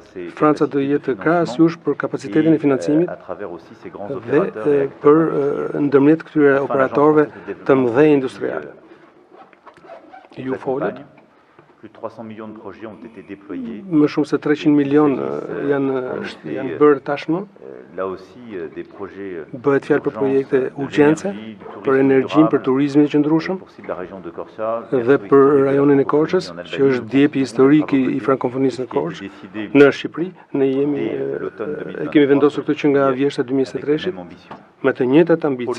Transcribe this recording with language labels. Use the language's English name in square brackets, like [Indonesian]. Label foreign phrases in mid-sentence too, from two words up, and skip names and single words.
[Albanian] Franca do jetë krahasues për kapacitetin e financimit dhe për ndërmjet këtyre operatorëve të mëdhenj industriale. Ju folët. [French] Plus de 300 millions de projets ont été déployés. [Albanian] Më shumë se 300 milion janë bërë tashmë. [French] Là aussi des projets. [Albanian] Bëhet fjalë për projekte urgjence, për energjinë, për turizmin e qëndrueshëm dhe për rajonin e Korçës, që është djepi historik i frankofonisë në Korçë, në Shqipëri. Ne kemi vendosur këtë që nga vjeshta 2023 me të njëjtat ambicie.